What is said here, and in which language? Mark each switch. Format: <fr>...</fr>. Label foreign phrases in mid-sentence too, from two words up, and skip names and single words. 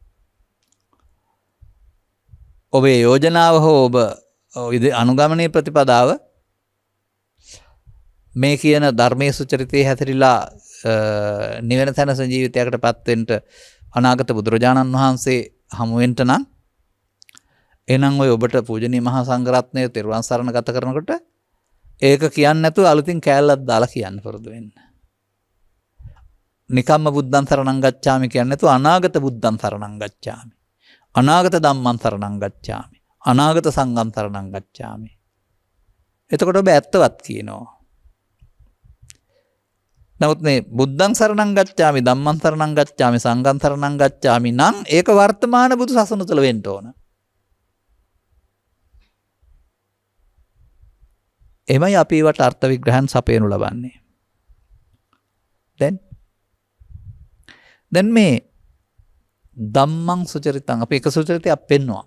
<si>ඔබේ යෝජනාව හෝ ඔබ අනුගමනීය ප්‍රතිපදාව මේ කියන ධර්මයේ සුචරිතයේ හැසිරීලා නිවන තැනස ජීවිතයකට පත්වෙන්න අනාගත බුදුරජාණන් වහන්සේ හමු වෙන්න නම් එහෙනම් ඔය ඔබට පූජනීය මහා සංඝරත්නය තෙරුවන් සරණ ගත කරනකොට ඒක කියන්නේ නැතුව අලුතින් කෑල්ලක් දාලා කියන්න පුරුදු වෙන්න.</si> <pi>නිකම්ම බුද්ධං සරණං ගච්ඡාමි</pi> <si>කියන්නේ නැතුව</si> <pi>අනාගත බුද්ධං සරණං ගච්ඡාමි. අනාගත ධම්මං සරණං ගච්ඡාමි. අනාගත සංඝං සරණං ගච්ඡාමි.</pi> <si>එතකොට ඔබ ඇත්තවත් කියනවා. නමුත් මේ</si> <pi>බුද්ධං සරණං ගච්ඡාමි, ධම්මං සරණං ගච්ඡාමි, සංඝං සරණං ගච්ඡාමි</pi> <si>නම් ඒක වර්තමාන බුදු සසුන තුළ වෙන්න ඕන. එමයි අපි ඒවට අර්ථ විග්‍රහයන් සපයනු ලබන්නේ. දැන් මේ</si> <pi>ධම්මං සුචරිතං</pi> <si>අපි එක සුචරිතයක් පෙන්නවා.</si>